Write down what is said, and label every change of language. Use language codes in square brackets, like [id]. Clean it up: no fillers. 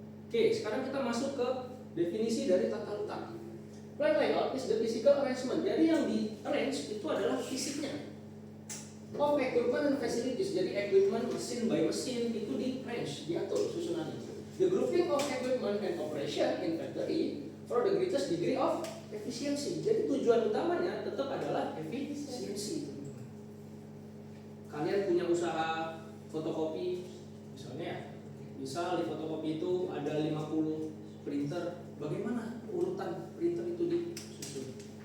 [id] Oke, sekarang kita masuk ke definisi dari tata letak. [en] Plan layout is the physical arrangement. [id] Jadi yang di arrange itu adalah fisiknya. [en] Of equipment and facilities. [id] Jadi equipment mesin by mesin itu di range, diatur susunannya. [en] The grouping of equipment and operation in factory for the greatest degree of efficiency. [id] Jadi tujuan utamanya tetap adalah efisiensi. Kalian punya usaha fotokopi misalnya ya. Misal di fotokopi itu ada 50 printer, bagaimana urutan printer itu disusun?